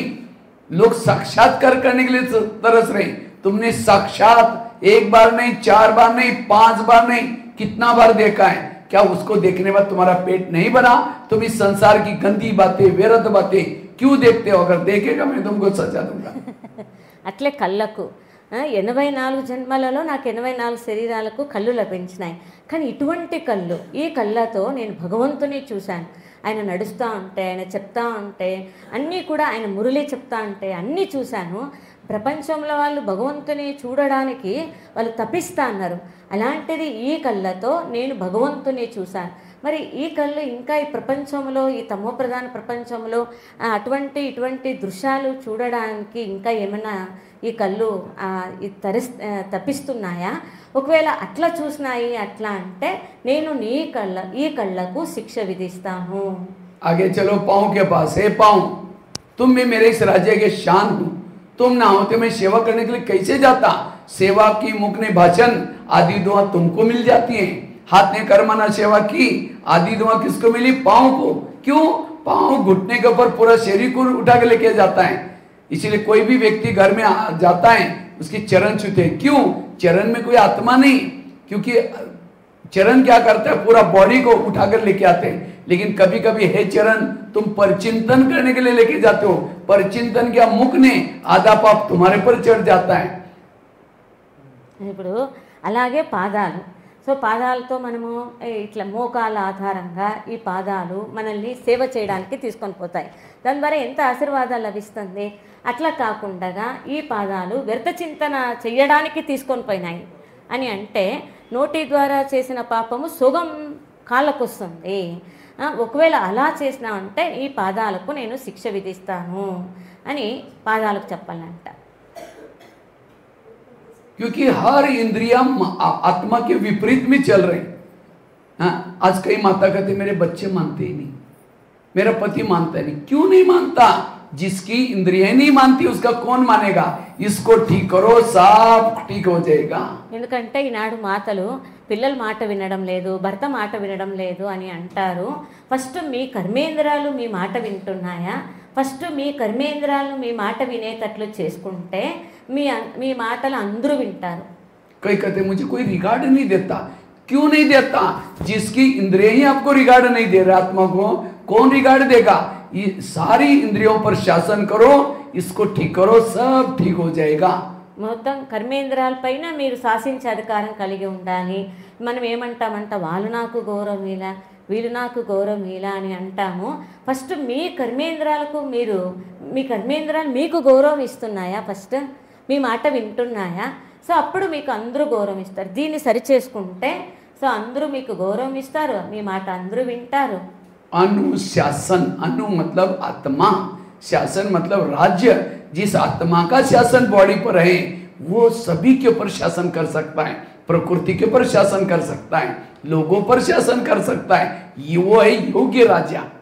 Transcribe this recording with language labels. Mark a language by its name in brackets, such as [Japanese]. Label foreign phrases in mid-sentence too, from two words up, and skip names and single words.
[Hindi] लोग साक्षात्कार करने के लिए तरस रहे। तुमने साक्षात 1 बार नहीं, 4 बार नहीं, 5 बार नहीं, कितना बार देखा है? क्या उसको देखने बाद तुम्हारा पेट नहीं भरा? तुम इस संसार की गंदी बातें, व्यर्थ बातें क्यों देखते हो? अगर देखेगा मैं तुमको सजा दूंगा। [Telugu] అట్లే కళ్ళకు 84 జన్మలలో నాకు 84 శరీరాలకు కళ్ళు లభించినాయి. కానీ ఇటువంటి కళ్ళు, ఈ కళ్ళతో నేను భగవంతుని చూశాను. ఆయన నడుస్తూ ఉంటే, ఆయన చెప్తా ఉంటే, అన్నీ కూడా ఆయన మురళి చెప్తా ఉంటే అన్నీ చూశాను. ప్రపంచంలో వాళ్ళు భగవంతుని చూడడానికి వాళ్ళు తపిస్తా అన్నారు. అలాంటిది ఈ కళ్ళతో నేను భగవంతుని చూశాను. మరి ఈ కళ్ళు ఇంకా ఈ ప్రపంచంలో, ఈ తమోప్రధాన ప్రపంచంలో ఇటువంటి దృశ్యాలు చూడడానికి ఇంకా ఏమైనా ఈ కళ్ళు తపిస్తున్నాయా? ఒకవేళ అట్లా చూసినాయి అట్లా అంటే నేను ఈ కళ్ళకు శిక్ష విధిస్తాను. [Hindi] आगे चलो पाँव के पास। हे पाँव, तुम भी मेरे इस राज्य के शान हो। तुम ना होते मैं सेवा करने के लिए कैसे जाता? सेवा की मुख ने भाषण, आदि दुआ तुमको मिल जाती है। हाथ ने कर्मना सेवा की, आदि दुआ किसको मिली? पाँव को। क्यों? पाँव घुटने के ऊपर पूरा शरीर को उठा के लेके जाता है। इसीलिए कोई भी व्यक्ति घर में जाता है, उसके चरण छूते हैं। क्यों? चरण में कोई आत्मा नहीं, क्योंकि चरण क्या करता है? पूरा बॉडी को उठाकर लेके आते हैं। लेकिन कभी कभी हे चरण, तुम परचिंतन करने के लिए लेके जाते हो। परचिंतन क्या? मुख ने आधा पाप तुम्हारे पर चढ़ जाता है। [Telugu] ఇప్పుడు అలాగే పాదాలు. సో పాదాలతో మనము ఇట్లా మోకాల ఆధారంగా ఈ పాదాలు మనల్ని సేవ చేయడానికి తీసుకొని పోతాయి. దాని ద్వారా ఎంత ఆశీర్వాదాలు లభిస్తుంది. అట్లా కాకుండా ఈ పాదాలు వ్యర్థ చింతన చేయడానికి తీసుకొని పోయినాయి అని అంటే నోటి ద్వారా చేసిన పాపము సొగం కాళ్ళకు వస్తుంది. ఒకవేళ అలా చేసినామంటే ఈ పాదాలకు నేను శిక్ష విధిస్తాను అని పాదాలకు చెప్పాలంట. [Hindi] क्योंकि हर इंद्रिया आत्मा के विपरीत में चल रहे हैं। हाँ, आज कई माता कहते मेरे बच्चे मानते ही नहीं, मेरा पति मानता नहीं। क्यों नहीं मानता? जिसकी इंद्रियां नहीं मानती उसका कौन मानेगा? इसको ठीक करो, सब ठीक हो जाएगा। [Telugu] ఎందుకంటే ఈనాడు మాతలు పిల్లల మాట వినడం లేదు, భర్త మాట వినడం లేదు అని అంటారు. ఫస్ట్ మీ కర్మేంద్రాలు మీ మాట వింటున్నాయా? ఫస్ట్ మీ కర్మేంద్రాలను మీ మాట వినేటట్లు చేసుకుంటే మీ మాటలు అందరూ వింటారు. [Hindi] कई कहते मुझे कोई रिगार्ड नहीं देता। क्यों नहीं देता? जिसकी इंद्रियां ही आपको रिगार्ड नहीं दे रहे, आत्मा को कौन रिगार्ड देगा? ये सारी इंद्रियों पर शासन करो, इसको ठीक करो, सब ठीक हो जाएगा। [Telugu] మొత్తం కర్మేంద్రాలపైన మీరు శాసించే అధికారం కలిగి ఉండాలి. మనం ఏమంటామంట, వాళ్ళు నాకు గౌరవం ఇలా, వీళ్ళు నాకు గౌరవం ఇలా అని అంటాము. ఫస్ట్ మీ కర్మేంద్రాలకు మీ కర్మేంద్రాలు మీకు గౌరవం ఇస్తున్నాయా? ఫస్ట్ మీ మాట వింటున్నాయా? సో అప్పుడు మీకు అందరూ గౌరవం ఇస్తారు. దీన్ని సరిచేసుకుంటే సో అందరూ మీకు గౌరవం ఇస్తారు, మీ మాట అందరూ వింటారు. [Hindi] अनुशासन, अनु मतलब आत्मा, शासन मतलब राज्य। जिस आत्मा का शासन बॉडी पर है वो सभी के ऊपर शासन कर सकता है, प्रकृति के ऊपर शासन कर सकता है, लोगों पर शासन कर सकता है। ये वो है योग्य राजा।